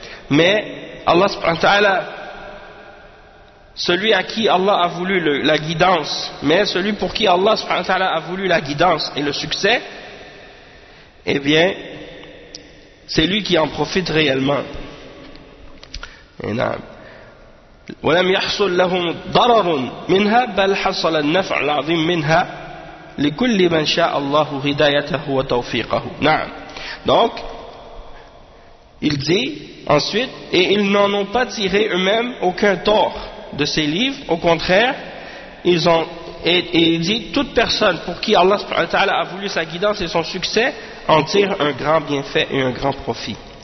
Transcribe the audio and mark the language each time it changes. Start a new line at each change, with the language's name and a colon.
French: Mais Allah subhanahu wa ta'ala, celui à qui Allah a voulu la guidance, mais celui pour qui Allah subhanahu wa ta'ala a voulu la guidance et le succès, eh bien, c'est lui qui en profite réellement. Et là,
Arabic: ولم يحصل لهم ضرر منها بل حصل النفع العظيم منها لكل من شاء الله هدايته وتوفيقه. نعم.
French: Donc il dit ensuite, et ils n'en ont pas tiré eux-mêmes aucun tort de ces livres, au contraire ils ont, et il dit, toute personne pour qui Allah subhanahu wa ta'ala a voulu sa guidance et son succès en tire un grand bienfait et un grand profit.